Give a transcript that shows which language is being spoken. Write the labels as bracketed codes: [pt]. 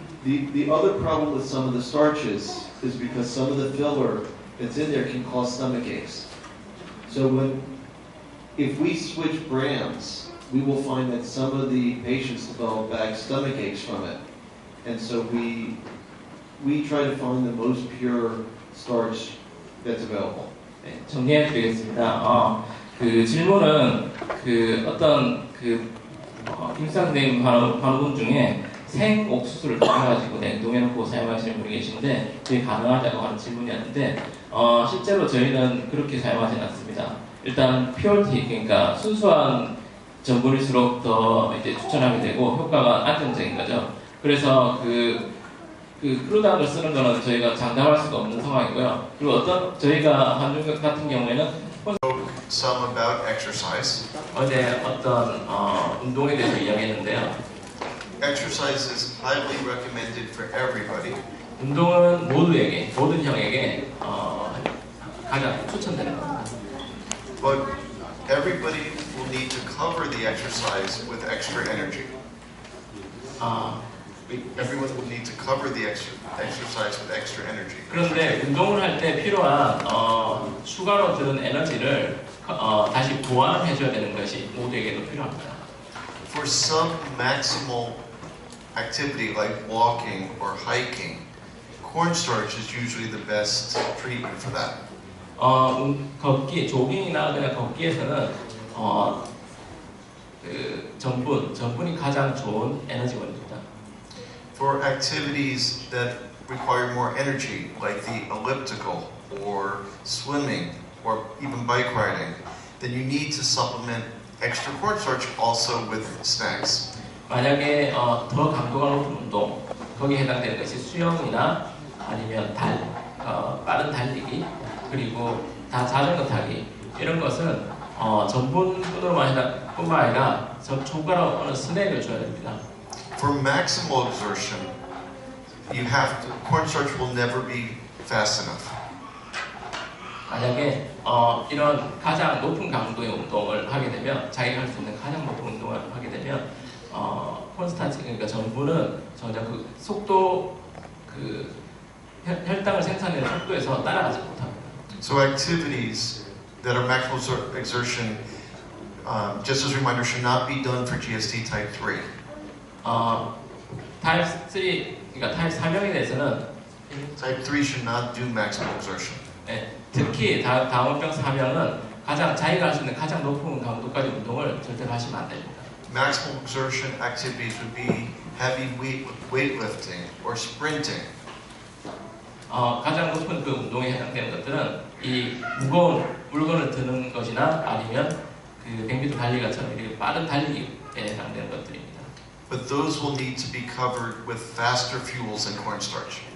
[en] The other problem with some of the starches is because some of the filler that's in there can cause stomach aches. So if we switch brands, we will find that some of the patients develop bad stomach aches from it. And so we try to find the most pure starch that's available. [ko] 네, 정리해 드리겠습니다. 그 질문은 그 어떤 김상 선생님 환우분 중에 생 옥수수를 꺼내가지고 냉동해 놓고 사용하시는 분이 계신데 그게 가능하냐고 하는 질문이었는데 실제로 저희는 그렇게 사용하지는 않습니다. 일단 퓨어티 그러니까 순수한 전분일수록 더 이제 추천하게 되고 효과가 안정적인 거죠. 그래서 그 크루당을 쓰는 거는 저희가 장담할 수가 없는 상황이고요. 그리고 어떤 저희가 한중 같은 경우에는 [en] Some about exercise. [ko] 어제 어떤 운동에 대해서 이야기했는데요. [en] Exercise is highly recommended for everybody. [ko] 운동은 모두에게 모든 형에게 가장 추천되는 겁니다. [en] But everybody will need to cover the exercise with extra energy. Everyone will need to cover the exercise with extra energy. [ko] 그런데 운동을 할 때 필요한 추가로 드는 에너지를 다시 보완을 해줘야 되는 것이 모두에게도 필요합니다. [en] For some maximal activity like walking or hiking, cornstarch is usually the best treatment for that. [ko] 걷기, 조깅이나 그냥 걷기에서는 그 전분이 가장 좋은 에너지원입니다. [en] For activities that require more energy, like the elliptical or swimming or even bike riding, then you need to supplement extra cornstarch also with snacks. [ko] 만약에 더 강도가 높은 운동, 거기에 해당되는 것이 수영이나 아니면 빠른 달리기, 그리고 자전거 타기 이런 것은 전분뿐만 아니라 추가로 어느 스낵을 줘야 됩니다. [en] For maximal exertion, cornstarch will never be fast enough. [ko] 만약에 이런 가장 높은 강도의 운동을 하게 되면 자기가 할 수 있는 가장 높은 운동을 하게 되면 콘스탄트 그러니까 전부는 전혀 그 속도 그 혈당을 생산하는 속도에서 따라가지 못합니다. [en] So activities that are maximal exertion, just as a reminder, should not be done for GSD type 3. [ko] 타입 3 그러니까 타입 4명에 대해서는 [en] Type 3 should not do maximal exertion. [ko] 특히 당원병 4명은 가장 자기가 할 수 있는 가장 높은 강도까지 운동을 절대로 하시면 안 됩니다. [en] Maximal exertion activities would be heavy weightlifting or sprinting. [ko] 가장 높은 그 운동에 해당되는 것들은 이 무거운 물건을 드는 것이나 아니면 그 100m 달리기처럼 이렇게 빠른 달리기에 해당되는 것들입니다. [en] But those will need to be covered with faster fuels than cornstarch.